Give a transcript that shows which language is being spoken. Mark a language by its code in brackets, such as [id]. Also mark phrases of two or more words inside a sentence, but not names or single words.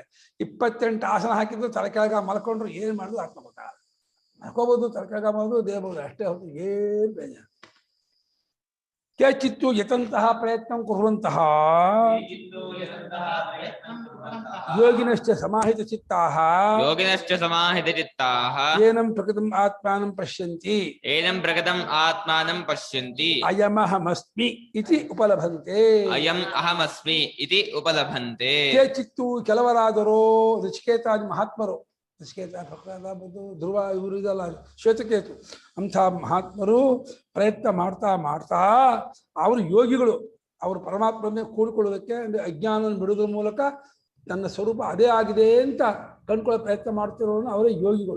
[kn] 28 ಆಸನ ಹಾಕಿದ್ರು ತಲೆ ಕೆಳಗ ಮಲ್ಕೊಂಡ್ರು ಏನು ಮಾಡಿದ್ರು ಆತ್ಮ ಗೊತ್ತಾಗಲ್ಲ. ಮಲ್ಕೋಬೋದು, ತಲೆ ಕೆಳಗ ಮಾಡೋದು, ದೇಹಬಹುದು, ಅಷ್ಟೇ ಹೊರತು ಏನು ಬೇಜಾರು. [sa] केचित्तु यतन्तह प्रयत्न कुरुवन्तह योगिनश्च समाहित चित्ताः योगिनश्च समाहित चित्ताः एनं प्रकृतं आत्मानं पश्यन्ति एनं प्रकृतं आत्मानं पश्यन्ति अयमहमस्मि इति उपलभन्ते अयं अहमस्मि इति उपलभन्ते. [kn] ಕೇಚಿತ್ತು ಕೆಲವರಾದರೂ ಋಷಿಕೇತಾದಿ ಮಹಾತ್ಮರು, ಋಷಿಕೇತ ಪ್ರಕೃತ ಧ್ರುವ ಇವರು ಇದಲ್ಲ, ಶ್ವೇತಕೇತು ಅಂಥ ಮಹಾತ್ಮರು ಪ್ರಯತ್ನ ಮಾಡ್ತಾ ಮಾಡ್ತಾ ಅವರು ಯೋಗಿಗಳು. ಅವರು ಪರಮಾತ್ಮನೇ ಕೂಡಿಕೊಳ್ಳೋದಕ್ಕೆ ಅಂದರೆ ಅಜ್ಞಾನ ಬಿಡುವುದರ ಮೂಲಕ ನನ್ನ ಸ್ವರೂಪ ಅದೇ ಆಗಿದೆ ಅಂತ ಕಂಡುಕೊಳ್ಳೋ ಪ್ರಯತ್ನ ಮಾಡ್ತಿರೋನು ಅವರೇ ಯೋಗಿಗಳು.